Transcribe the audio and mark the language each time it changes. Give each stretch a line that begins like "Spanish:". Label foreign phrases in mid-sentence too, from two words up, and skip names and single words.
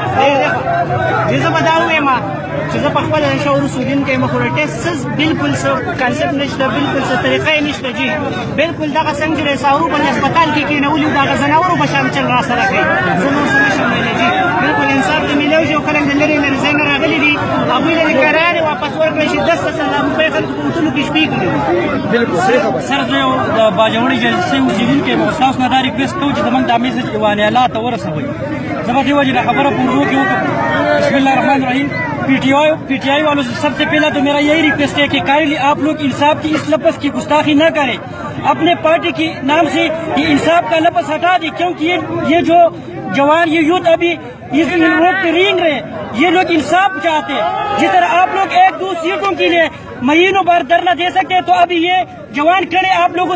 Pashto: زه به دا ووایم چې زه په خپله شعور اوسېدونکی یم خو د ټیسټ بلکل څه کنسپټ نشته بلکل څه طریقه یې نشته جي بلکل دغه څنګه چې د ساورو باندې هسپتال کې کېنولي وو د هغه زناورو په شان چل را سره کوي زه نور څه نشم ویلی جي بلکل انصاف ته میلاو شي او خلک د لرې لرې ځای نه راغلي دي هغوی له دې کرارې واپس ورکړی شي 10 روپۍ خلکو په وتلو کې شپې کړي بالکل صحیح خبره سر زه یو د باجوړي جلسې اوسېدونکی یم او ستاسو نه دا ریکویسټ کوم چې زموږ دا میسج ایواني الله ته ورسوئ زه به دې وجې نه خبره په اردو کې وکړم
Arabic: بسم الله الرحمن الرحیم
Urdu: پی ٹی آئی والوں سے سب سے پہلا تو میرا یہی ریکویسٹ ہے کہ کائنڈلی آپ لوگ انصاف کی اس لفظ کی گستاخی نہ کریں اپنے پارٹی کے نام سے یہ انصاف کا لفظ ہٹا دیں کیونکہ یہ جو جوان یہ یوتھ ابھی اس روڈ پہ رینگ رہے یہ لوگ انصاف چاہتے ہیں جس طرح آپ لوگ 1-2 سیٹوں کے لیے مہینوں بھر دھرنا دے سکتے ہیں تو ابھی یہ جوان کھڑے آپ لوگوں